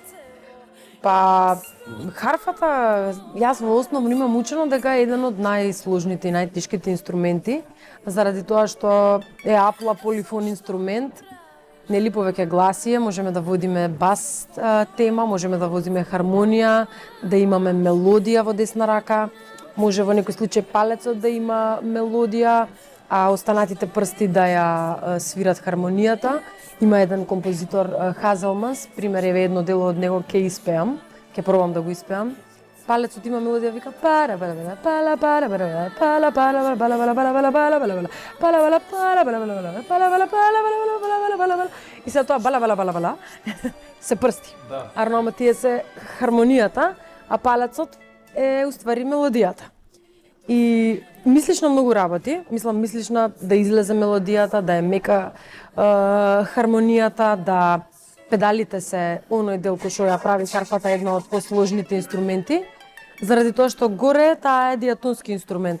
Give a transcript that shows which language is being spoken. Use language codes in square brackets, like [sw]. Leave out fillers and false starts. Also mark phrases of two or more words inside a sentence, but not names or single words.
[mk] Па, харфата, јас во основно имам учено дека е еден од најсложните и најтешките инструменти, заради тоа што е апла полифон инструмент, нели повеќе гласие, можеме да водиме бас тема, можеме да водиме хармонија, да имаме мелодија во десна рака, може во некој случај палецот да има мелодија, а останатите прсти да ја свират хармонијата. Има еден композитор Хазелманс, пример еве едно дело од него ќе испеам, ќе пробам да го испеам. Палецот има мелодија вика пара бала бала пала пара бала пала пала бала бала бала бала бала бала бала пала бала пала бала бала пала бала пала бала бала и се тоа бала бала бала бала се прсти. Арно тие се хармонијата, а палецот е уствари мелодијата. И мислиш на многу работи, мислиш на да излезе мелодијата, да е мека хармонијата, да педалите се оној дел кој што ја прави харфата едно од посложните инструменти, заради тоа што горе таа е диатонски инструмент.